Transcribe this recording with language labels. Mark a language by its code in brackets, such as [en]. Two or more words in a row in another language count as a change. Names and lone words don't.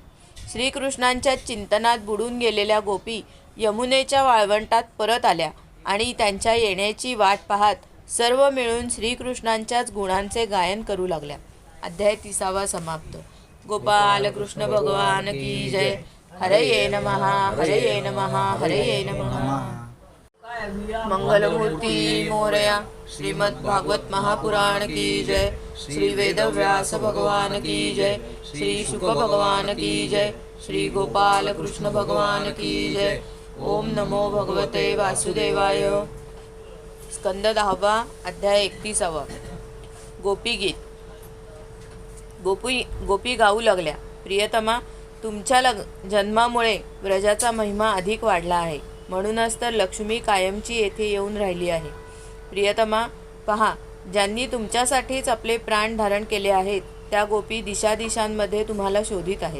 [mr] श्रीकृष्णांच्या चिंतनात बुडून गेलेल्या गोपी यमुनेच्या वाळवंटात परत आल्या आणि त्यांच्या येण्याची वाट पाहत सर्व मिळून श्रीकृष्णांच्याच गुणांचे गायन करू लागल्या. अध्याय 30 समाप्त. गोपाल कृष्ण [hi] भगवान की जय. [sa] हरये नमः, हरये नमः, हरये नमः. [mr] मंगलमूर्ती मोरया. [hi] श्रीमद् भागवत महापुराण की जय. श्री वेदव्यास भगवान की जय. श्री शुक भगवान की जय. श्री गोपाल कृष्ण भगवान की जय. [sa] ओम नमो भगवते वासुदेवाय. स्कंद 10 अध्याय 31. [mr] गोपीगीत. गोपी गाऊ लागल्या. प्रियतमा, तुमच्या जन्मामुळे व्रजाचा महिमा अधिक वाढला आहे, म्हणूनच तर लक्ष्मी कायमची येथे येऊन राहिली आहे. प्रियतमा, पहा, ज्यांनी तुमच्यासाठीच आपले प्राण धारण केले आहेत त्या गोपी दिशादिशांमध्ये तुम्हाला शोधित आहेत.